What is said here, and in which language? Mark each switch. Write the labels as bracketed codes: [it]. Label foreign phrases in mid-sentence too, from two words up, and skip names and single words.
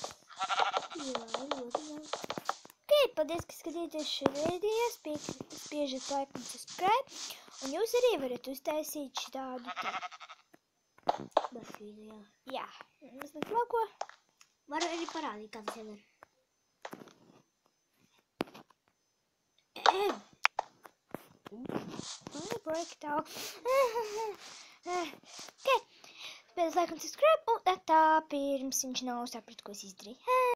[lv] Jā, ļoti daudz. Ok, paldies, ka skatījāties šo video. Spiežat like un subscribe. Un jūs arī varat uztaisīt šādu mašīnu, jā. Jā. Mazliet lako. Varu arī parādīt, kā tas jādara. [en] Break it out. Ok. [lv] Spēlēs like un subscribe. Un tā pirms viņš nav saprat, ko es izdarīju.